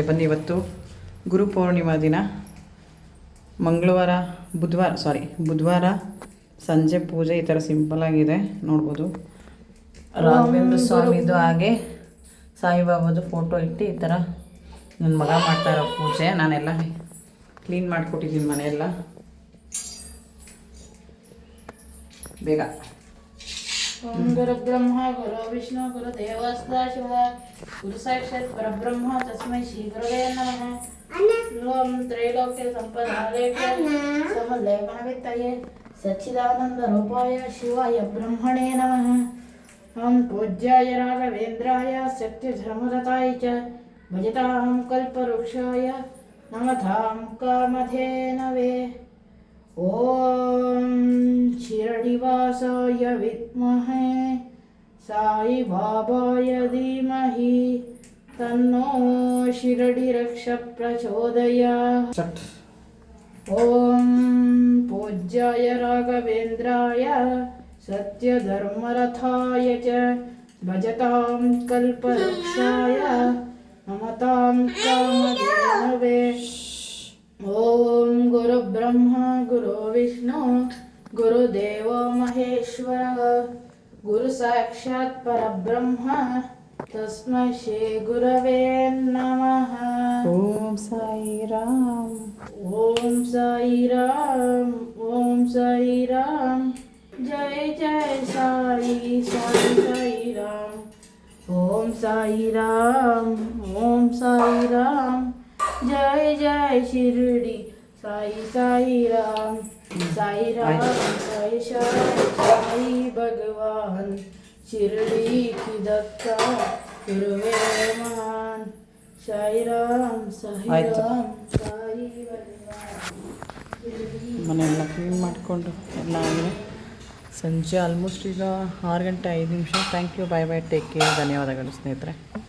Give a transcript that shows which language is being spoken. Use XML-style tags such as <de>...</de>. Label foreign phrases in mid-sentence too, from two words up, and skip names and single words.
<kn>ಬನ್ನಿ, ಇವತ್ತು ಗುರು ಪೂರ್ಣಿಮಾ ದಿನ, ಬುಧವಾರ ಸಂಜೆ ಪೂಜೆ ಈ ಥರ ಸಿಂಪಲ್ ಆಗಿದೆ ನೋಡ್ಬೋದು. ರಾಘವೇಂದ್ರ ಸ್ವಾಮಿದು ಹಾಗೆ ಸಾಯಿಬಾಬಾದು ಫೋಟೋ ಇಟ್ಟು ಈ ಥರ ನನ್ನ ಮಗ ಮಾಡ್ತಾ ಇರೋ ಪೂಜೆ. ನಾನೆಲ್ಲ ಕ್ಲೀನ್ ಮಾಡಿಕೊಟ್ಟಿದ್ದೀನಿ ಮನೆಯೆಲ್ಲ ಬೇಗ.</kn> <sa>ಓಂ ಗುರು ಬ್ರಹ್ಮ ಗುರು ವಿಷ್ಣು ಗುರು ದೇವಸ್ತಾ ಶಿವ ಗುರು ಸಾಕ್ಷಾತ್ ಪರಬ್ರಹ್ಮ ತಸ್ಮೈ ಶ್ರೀ ಗುರುವೇ ನಮಃ. ಓಂ ತ್ರೈಲೋಕ್ಯ ಸಂಪದಾಲೇಖ್ಯ ಸಮಲೇಖನವಿತ್ತಯೇ ಸಚ್ಚಿದಾನಂದ ರೂಪಾಯ ಶಿವಾಯ ಬ್ರಹ್ಮಣೇ ನಮಃ. ಓಂ ಪೂಜ್ಯಾಯ ರಾಘವೇಂದ್ರಾಯ ಸತ್ಯ ಧರ್ಮರತಾಯ ಚ ಭಜತಾಂ ಕಲ್ಪವೃಕ್ಷಾಯ ನಮತಾಂ ಕಾಮಧೇನವೇ. ಓಂ ಶಿರಡಿವಾಸಾಯ ವಿದ್ಮಹೇ ಸಾಯಿ ಬಾಬಾಯ ಧೀಮಹಿ ತನ್ನೋ ಶಿರಡಿರಕ್ಷ ಪ್ರಚೋದಯಾತ್. ಓಂ ಪೂಜ್ಯಾಯ ರಾಘವೇಂದ್ರಾಯ ಸತ್ಯಧರ್ಮರಥಾಯ ಚ ಭಜತಾಂ ಕಲ್ಪವೃಕ್ಷಾಯ ನಮತಾಂ ಕಾಮಧೇನವೇ. ಓಂ ಗುರು ಬ್ರಹ್ಮ ಗುರು ವಿಷ್ಣು ಗುರುದೇವೋ ಮಹೇಶ್ವರ ಗುರು ಸಾಕ್ಷಾತ್ ಪರಬ್ರಹ್ಮ ತಸ್ಮೈ ಶ್ರೀ ಗುರವೇ ನಮಃ. ಓಂ ಸಾಯಿರಾಮ್, ಓಂ ಸಾಯಿರಾಮ್, ಓಂ ಸಾಯಿರಾಮ್. ಜಯ ಜಯ ಸಾಯಿ ಸಾಯಿ ಸಾಯಿರಾಮ್. ಓಂ ಸಾಯಿರಾಮ್, ಓಂ ಸಾಯಿರಾಮ್.</sa> <hi>जय जय शिरडी साई साई राम, साई राम साई साई भगवान. शिरडी की दत्ता गुरुवे महान. साई राम साई राम साई भगवान.</hi> <kn>ಮನೆಯೆಲ್ಲ ಕ್ಲೀನ್ ಮಾಡಿಕೊಂಡು ಎಲ್ಲ ಆಗಿದೆ. ಸಂಜೆ ಆಲ್ಮೋಸ್ಟ್ ಈಗ 6 ಗಂಟೆ 5 ನಿಮಿಷ.</kn> <en>thank you, bye bye, take care.</en> <kn>ಧನ್ಯವಾದಗಳು ಸ್ನೇಹಿತರೆ.</kn>